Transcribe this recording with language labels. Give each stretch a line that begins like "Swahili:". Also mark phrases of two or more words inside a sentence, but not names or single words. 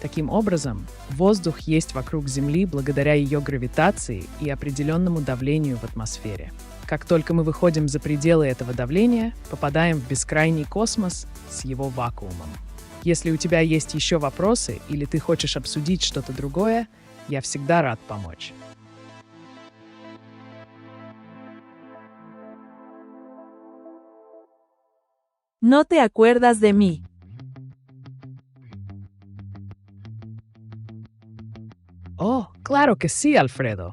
Russian: Таким образом, воздух есть вокруг Земли благодаря ее гравитации и определенному давлению в атмосфере. Как только мы выходим за пределы этого давления, попадаем в бескрайний космос с его вакуумом. Если у тебя есть еще вопросы или ты хочешь обсудить что-то другое, я всегда рад помочь.
Spanish: ¿No te acuerdas de mí? Oh, claro que sí, Alfredo.